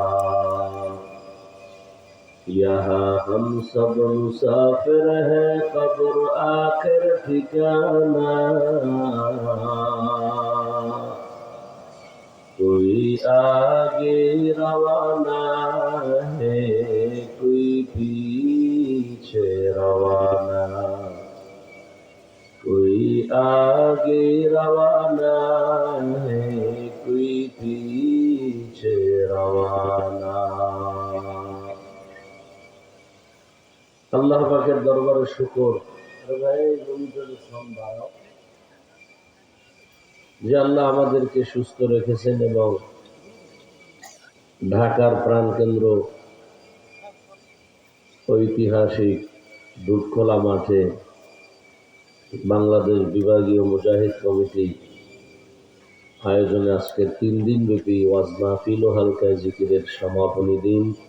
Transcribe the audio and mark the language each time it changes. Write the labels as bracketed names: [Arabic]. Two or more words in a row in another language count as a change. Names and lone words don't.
[Urdu] یہاں ہم سب مسافر ہیں قبر آخر ٹھکانا کوئی آگے روانہ ہے کوئی پیچھے روانہ کوئی آگے روانہ ہے کوئی پیچھے روانہ [Bangla] আল্লাহ পাকের দরবারে শুকর যে আল্লাহ আমাদেরকে সুস্থ রেখেছেন এবং ঢাকার প্রাণকেন্দ্র ঐতিহাসিক দুধখোলা মাঠে বাংলাদেশ বিভাগীয় মুজাহিদ কমিটি আয়োজনে আজকের 3 দিন ব্যাপী ওয়াজ মাহফিল ও হালকা জিকিরের সমাপনী দিন।